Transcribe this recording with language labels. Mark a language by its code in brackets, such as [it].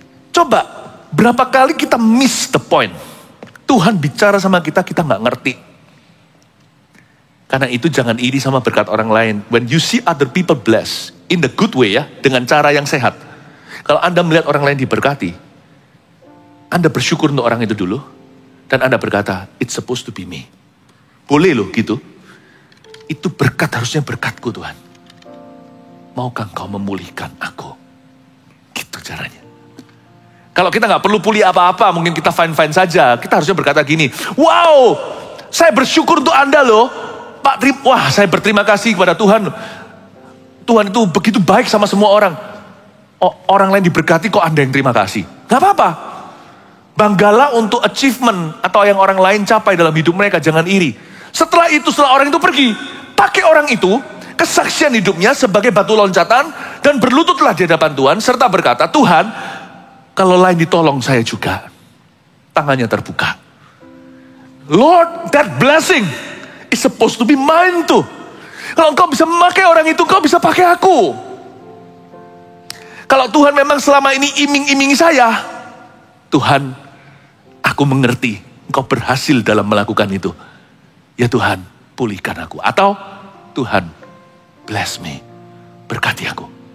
[id] Coba, berapa kali kita [en] miss the point. [id] Tuhan bicara sama kita, kita gak ngerti. Karena itu jangan iri sama berkat orang lain. [en] When you see other people blessed, in the good way [id] ya, dengan cara yang sehat. Kalau Anda melihat orang lain diberkati, Anda bersyukur untuk orang itu dulu. Dan Anda berkata, [en] it's supposed to be me. [id] Boleh loh gitu. Itu berkat, harusnya berkatku Tuhan. Maukah Engkau memulihkan aku? Gitu caranya. Kalau kita gak perlu pulih apa-apa, mungkin kita fine-fine saja. Kita harusnya berkata gini, wow, saya bersyukur untuk Anda loh. Pak, wah saya berterima kasih kepada Tuhan. Tuhan itu begitu baik sama semua orang. Oh, orang lain diberkati kok Anda yang terima kasih. Gak apa-apa. Banggalah untuk achievement atau yang orang lain capai dalam hidup mereka, jangan iri. Setelah orang itu pergi, pakai orang itu, kesaksian hidupnya sebagai batu loncatan, dan berlututlah di hadapan Tuhan, serta berkata, Tuhan, kalau lain ditolong saya juga. Tangannya terbuka. [en] Lord, that blessing is supposed to be mine too. [id] Kalau Engkau bisa memakai orang itu, Engkau bisa pakai aku. Kalau Tuhan memang selama ini iming-imingi saya, Tuhan, aku mengerti Engkau berhasil dalam melakukan itu. Ya Tuhan, pulihkan aku. Atau Tuhan, [en] bless me, [id] berkati aku.